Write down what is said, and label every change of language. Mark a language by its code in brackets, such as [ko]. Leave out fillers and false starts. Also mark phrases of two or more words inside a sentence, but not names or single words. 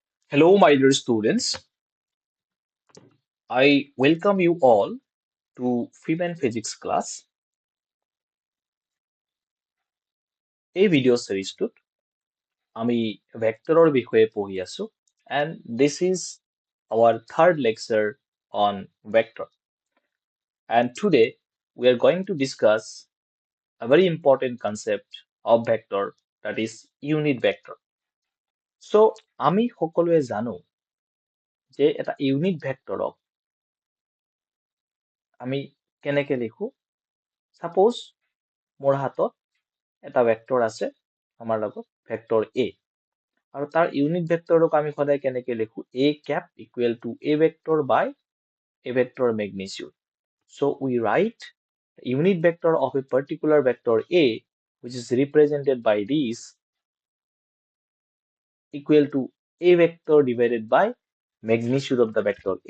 [en] Hello, my dear students. I welcome you all to Female Physics class, [as] এই ভিডিও সিরিজটোত আমি ভেক্টৰৰ বিষয়ে পঢ়ি আছো [en] and this is our third lecture on vector. And today we are going to discuss a very important concept of vector, that is unit vector. [as] So আমি সকলোৱে জানো যে এটা [en] unit vectorক [as] আমি কেনেকে লিখো। Suppose মোৰ হাতত এটা ভেক্টৰ আছে আমাৰ লগত ভেক্টৰ A আৰু তাৰ [en] unit vectorক [as] আমি সদায় কেনেকে লিখো [en] a cap equal to a vector by a vector magnitude. So we write the unit vector of a particular vector A, which is represented by this, equal to a vector divided by magnitude of the vector A.